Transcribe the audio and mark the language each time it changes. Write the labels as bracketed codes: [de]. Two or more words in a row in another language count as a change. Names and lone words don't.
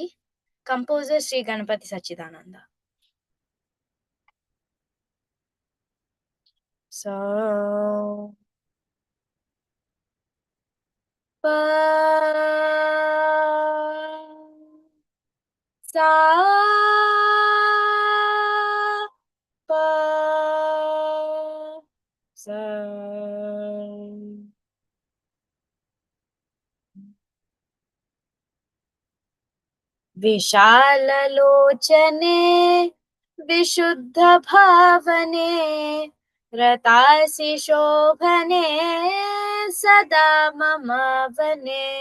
[te] కంపోజర్ శ్రీ గణపతి సచ్చిదానంద. సో పా సా పా సా. [sa] विशाललोचने विशुद्ध भावने रतासि शोभने सदा मम वने.